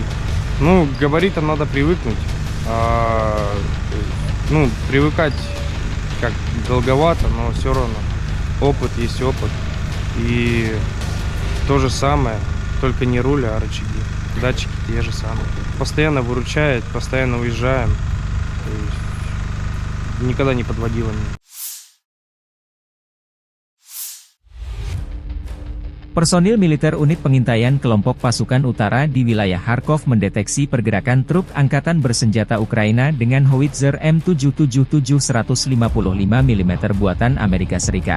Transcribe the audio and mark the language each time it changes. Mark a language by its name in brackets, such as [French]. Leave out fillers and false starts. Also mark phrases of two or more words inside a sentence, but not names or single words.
[Russian] Ну, к габаритам надо привыкнуть. Привыкать как долговато, но все равно опыт есть опыт. И то же самое, только не руль, а рычаги. Датчики те же самые. Постоянно выручает, постоянно уезжаем. То есть никогда не подводило меня. [Indonesian] Personil militer unit pengintaian kelompok pasukan utara di wilayah Kharkov mendeteksi pergerakan truk angkatan bersenjata Ukraina dengan howitzer M777 155 mm buatan Amerika Serikat.